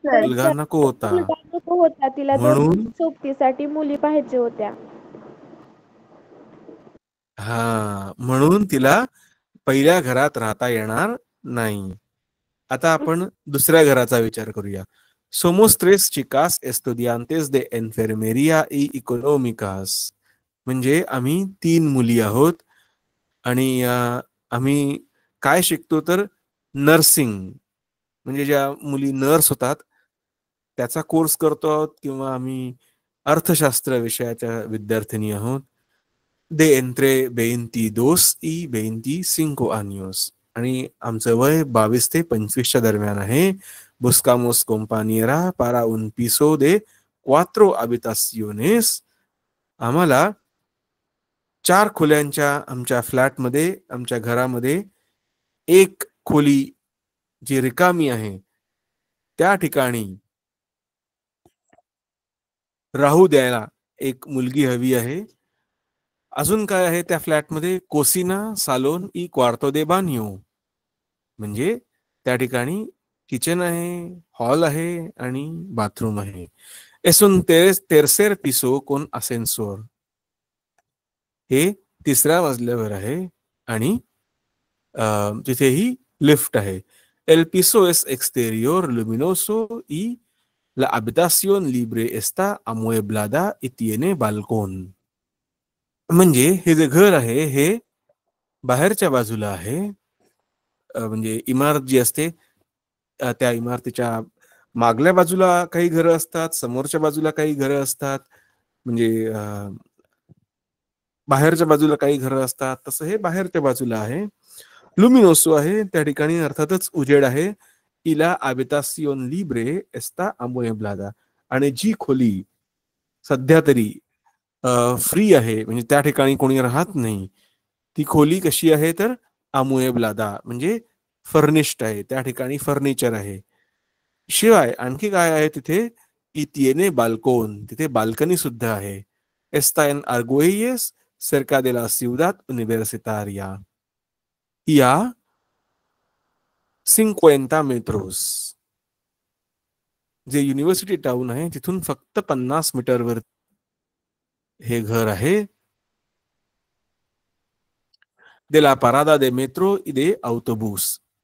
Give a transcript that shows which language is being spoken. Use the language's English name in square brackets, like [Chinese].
[Marathi] मुलगा नको होता. मुलगा नको होता. तिला म्हणून सोबतीसाठी मुली पाहिजे होत्या. म्हणून तिला पहिल्या घरात राहता येणार नाही. आता आपण दुसऱ्या घराचा विचार करूया. [Spanish] Somos tres chicas estudiantes de enfermería y económicas. [Marathi] म्हणजे आम्ही 3 मुली आहोत आणि आम्ही काय शिकतो तर नर्सिंग, म्हणजे ज्या मुली नर्स होतात त्याचा कोर्स करतो आहोत, किंवा आम्ही अर्थशास्त्र विषयाच्या विद्यार्थिनी आहोत. [Spanish] de entre 22 y 25 años. [Marathi] आणि आमचं वय 22 ते 25च्या दरम्यान आहे. [Spanish] Buscamos compañera para un piso de 4 habitaciones. [Marathi] आम्हाला 4 खोल्यांच्या आमच्या फ्लॅटमध्ये, आमच्या घरामध्ये एक खोली जी रिकामी आहे त्या ठिकाणी राहू द्यायला एक मुलगी हवी आहे. अजून काय आहे त्या फ्लॅटमध्ये? [Spanish] कोसिना, सालोन y cuarto de baño. [Marathi] म्हणजे त्या ठिकाणी किचन आहे, हॉल आहे आणि बाथरूम आहे. [Spanish] Es un tercer piso con ascensor. [Marathi] हे 3ऱ्या मजल्यावर आहे आणि तिथेही लिफ्ट आहे. [Spanish] El piso es exterior, luminoso y la habitación libre está amueblada y tiene balcón. [Marathi] म्हणजे हे जे घर आहे हे बाहेरच्या बाजूला आहे. म्हणजे इमारत जी असते त्या इमारतीच्या मागल्या बाजूला काही घरं असतात, समोरच्या बाजूला काही घरं असतात, म्हणजे बाहेरच्या बाजूला काही घरं असतात. तसं हे बाहेरच्या बाजूला आहे. लुमिनोसो आहे, त्या ठिकाणी अर्थातच उजेड आहे. [Spanish] इला habitación libre está amueblada. [Marathi] आणि जी खोली सध्या तरी फ्री आहे, म्हणजे त्या ठिकाणी कोणी राहत नाही, ती खोली कशी आहे तर amueblada, म्हणजे फर्निश्ड आहे. त्या ठिकाणी फर्निचर आहे. शिवाय आणखी काय आहे तिथे? [Spanish] y tiene balcón. [Marathi] तिथे बाल्कनी सुद्धा आहे. [Spanish] Está en Argüelles, cerca de la ciudad universitaria. Y a 50 metros. [Marathi] जे युनिव्हर्सिटी टाउन आहे तिथून फक्त 50 मीटरवर हे घर आहे. [Spanish] De la parada de metro y de autobús.